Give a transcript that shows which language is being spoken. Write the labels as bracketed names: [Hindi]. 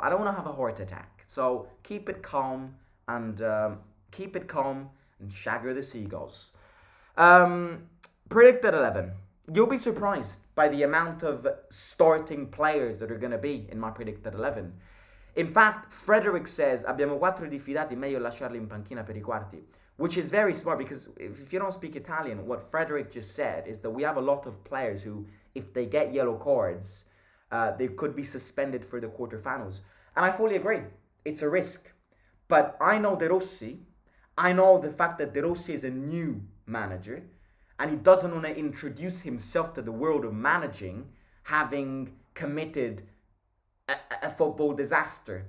[English] I don't want to have a heart attack. So keep it calm and shagger the seagulls. Predicted 11. You'll be surprised by the amount of starting players that are going to be in my predicted 11. In fact, Frederick says, [Italian] abbiamo 4 diffidati, meglio lasciarli in panchina per I quarti. [English] Which is very smart, because if you don't speak Italian, what Frederick just said is that we have a lot of players who, if they get yellow cards, they could be suspended for the quarterfinals. And I fully agree. It's a risk. But I know De Rossi. I know the fact that De Rossi is a new manager, and he doesn't want to introduce himself to the world of managing, having committed a football disaster.